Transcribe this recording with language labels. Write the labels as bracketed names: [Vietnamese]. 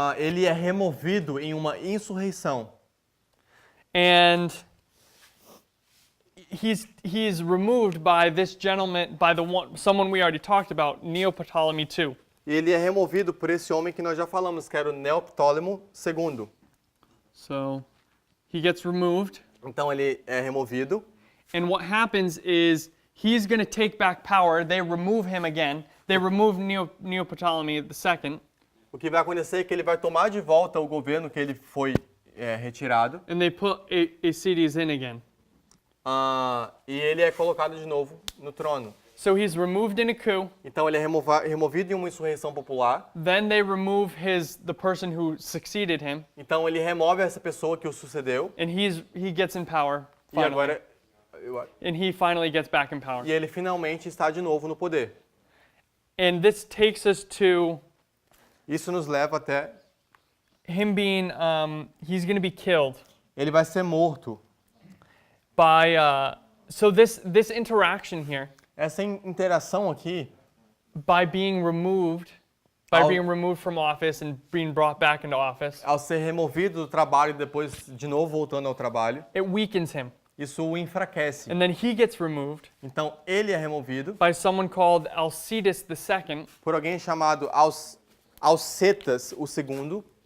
[Portuguese] Ele é removido em uma insurreição. [English] And he's removed by this gentleman, by someone we already talked about, Neoptolemy II. [Portuguese] Ele é removido por esse homem que nós já falamos, que era o Neoptólemo II. [English] So he gets removed. [Portuguese] Então ele é removido. [English] And what happens is he's going to take back power. They remove him again. They remove Neoptolemy II. [Portuguese] O que vai acontecer é que ele vai tomar de volta o governo que ele foi retirado. [English] And they put Aecides in again. [Portuguese] E ele é colocado de novo no trono. [English] So he's removed in a coup. [Portuguese] Então ele é removido em uma insurreição popular. [English] Then they remove the person who succeeded him, [Portuguese] Então ele remove essa pessoa que o sucedeu. [English] and he gets in power [Portuguese] E [English] finally. [Portuguese] agora [English] And he finally gets back in power. [Portuguese] e ele finalmente está de novo no poder. [English] And this takes us to [Portuguese] Isso nos leva até [English] him being, he's going to be killed [Portuguese] ele vai ser morto. [English] by, so this interaction here, [Portuguese] Essa interação aqui, [English] by being removed, by [Portuguese] Ao- [English] being removed from office and being brought back into office, [Portuguese] ao ser removido do trabalho e depois de novo voltando ao trabalho, [English] it weakens him. [Portuguese] isso o enfraquece. [English] And then he gets removed [Portuguese] Então ele é removido [English] by someone called Alcides II. [Portuguese] por alguém chamado Alcetas o segundo,